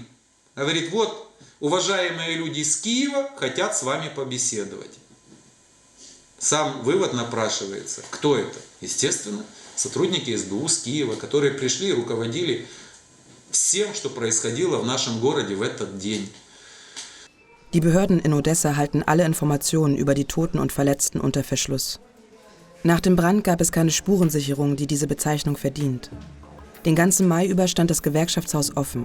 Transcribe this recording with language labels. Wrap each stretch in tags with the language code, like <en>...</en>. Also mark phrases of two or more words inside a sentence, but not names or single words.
<ru>Говорит: вот, уважаемые люди из Киева хотят с вами побеседовать. Сам вывод напрашивается. Кто это? Естественно, сотрудники СБУ с Киева, которые пришли и руководили всем, что происходило в нашем городе в этот день.</ru> <de>Die Behörden in Odessa halten alle Informationen über die Toten und Verletzten unter Verschluss. Nach dem Brand gab es keine Spurensicherung, die diese Bezeichnung verdient. Den ganzen Mai über stand das Gewerkschaftshaus offen.</de>